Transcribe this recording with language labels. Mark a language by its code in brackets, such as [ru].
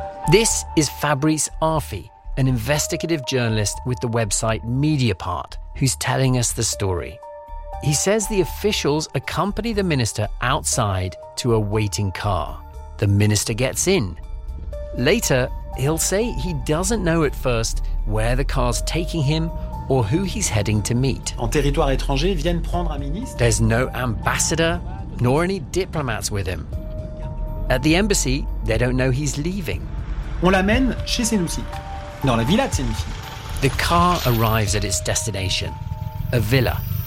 [en] This is Fabrice Arfi, an investigative journalist with the website Mediapart, who's telling us the story. He says the officials accompany the minister outside to a waiting car. The minister gets in. Later, he'll say he doesn't know at first where the car's taking him or who he's heading to meet. [fr] En territoire étranger, viennent prendre un ministre. [en] There's no ambassador nor any diplomats with him. At the embassy, they don't know he's leaving. [fr] On l'amène chez Senussi. Dans la villa de Senussi. [en] The car arrives at its destination, a villa.